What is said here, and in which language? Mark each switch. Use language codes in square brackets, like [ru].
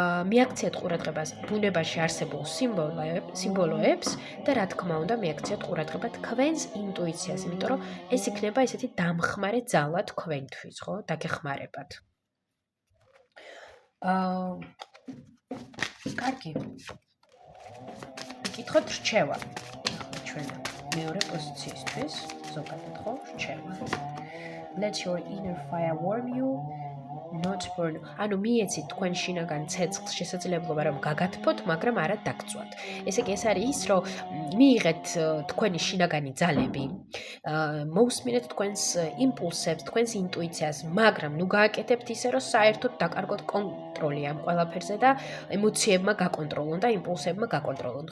[ka] მიაქციეთ ყურადღებას ბუნებაში არსებულ სიმბოლოებს და რა თქმა უნდა მიაქციეთ ყურადღება თქვენს ინტუიციას, იმიტომ რომ ეს იქნება ესეთი დამხმარე ძალა თქვენთვის, ხო? დაგეხმარებათ. კარგი. ვიკითხოთ რჩევა. ჩვენ მეორე პოზიციისთვის ზოგადად ხო რჩევა. [en] Let your inner fire warm you. Not burn. [ka] ანუ მიეცით თქვენ შინაგან ცეცხლს შესაძლებლობა რომ გაგათბოთ, მაგრამ არა დაგწვათ. ესე იგი ეს არის ის, რომ მიიღეთ თქვენი შინაგანი ძალები, მოусმინეთ თქვენს იმპულსებს, თქვენს ინტუიციას, მაგრამ ნუ გააკეთებთ ისე, რომ საერთოდ დაკარგოთ კონტროლი ამ ყველაფერზე და ემოციებმა გაკონტროლონ და იმპულსებმა გაკონტროლონ.